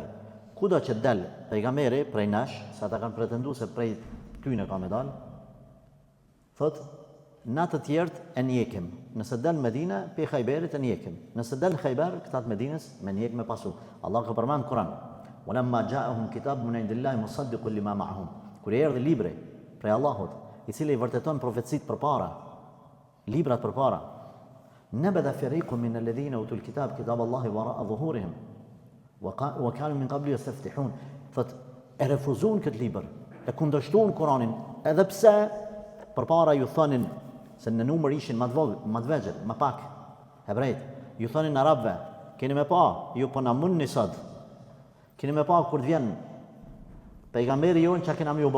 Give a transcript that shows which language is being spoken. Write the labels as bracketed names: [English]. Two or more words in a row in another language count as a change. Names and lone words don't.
[Albanian] Kudo që del pejgamberi prej nesh, sa ata kanë pretenduar se prej tyne ka me dal, thot na të tjerët e njekim. Nëse del Medinë, pe Khajberit e njekim. Nëse del Khajber, këta të Medinës me njek me pasu. Allah ka përmend në Kur'an: [Arabic] "ولما جاءهم كتاب من عند الله مصدق لما معهم." [Albanian] Kur erdhi libri prej Allahut, i cili i vërteton profecitë përpara, librat përpara. [Arabic] "نبذ فريق من الذين أوتوا الكتاب كتاب الله وراء ظهورهم وكانوا من قبل يستفتحون." [Albanian] Thot e refuzuan këtë libër, e kundërshtuan Kur'anin, edhe pse përpara ju thonin se në numër ishin më të vegjël, më pak hebrejt, ju thonin arabëve, keni me pa, ju po na mundni sot. Keni me pa kur të vjen pejgamberi jon çka kena më u bë.